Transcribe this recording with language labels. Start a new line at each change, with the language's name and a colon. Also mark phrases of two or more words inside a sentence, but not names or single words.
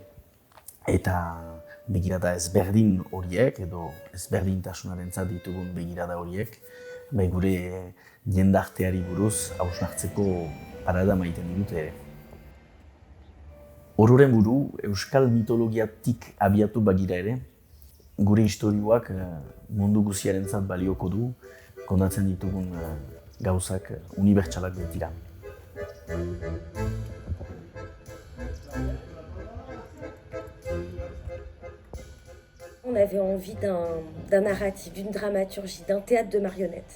Basque: Eta begirada ezberdin horiek edo ezberdintasunarentzat ditugun begirada horiek gure jendarteari buruz hausnartzeko parada maiten digute ere. Ororen buru, euskal mitologiatik abiatu bagira ere, gure istorioak mundu guziarentzat balioko du, kontatzen ditugun gauzak unibertsalak baitira.
French: On avait envie d'un narratif, d'une dramaturgie, d'un théâtre de marionnettes.